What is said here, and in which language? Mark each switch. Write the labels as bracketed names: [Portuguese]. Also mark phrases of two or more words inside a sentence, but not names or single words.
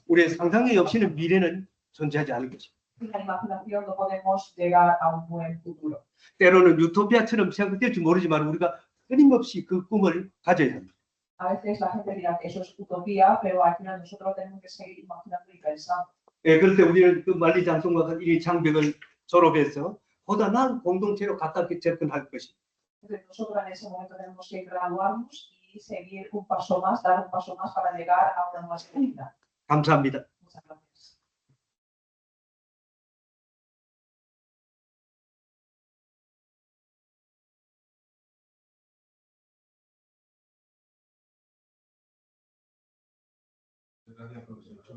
[Korean] 우리의 상상력이 없이는 미래는 존재하지 않을 것입니다. [Spanish] Sin la imaginación no podemos llegar a un buen futuro. [Korean] 때로는 유토피아처럼 생각될지 모르지만 우리가 끊임없이 그 꿈을 가져야 합니다. [Spanish] A veces la gente dirá que eso es utopía, pero al final nosotros tenemos que seguir imaginando y pensando. [Korean] 예, 그럴 때 우리는 그 만리장성과 같은 이 장벽을 졸업해서 보다 나은 공동체로 가깝게 접근할 것입니다. [Spanish] Entonces nosotros en ese momento tenemos que graduarnos y seguir un paso más, dar un paso más para llegar a una nueva comunidad. [Korean] 감사합니다. [Spanish] Muchas gracias. Gracias, profesor.